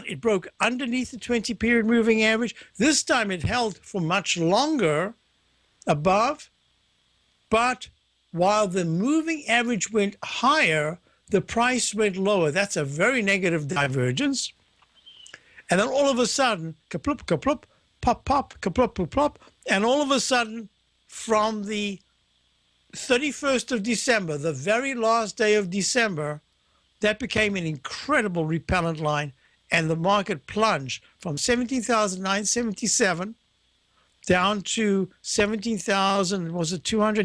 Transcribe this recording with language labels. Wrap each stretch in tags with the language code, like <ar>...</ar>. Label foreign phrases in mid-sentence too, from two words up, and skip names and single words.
<en>It broke underneath the 20-period moving average. This time it held for much longer above, but while the moving average went higher, the price went lower. That's a very negative divergence. And then all of a sudden, kaplup, kaplup, pop, pop, kaplup, pop, pop. And all of a sudden, from the 31st of December, the very last day of December, that became an incredible repellent line. And the market plunged from 17,977 down to 17,000, was it 200?</en>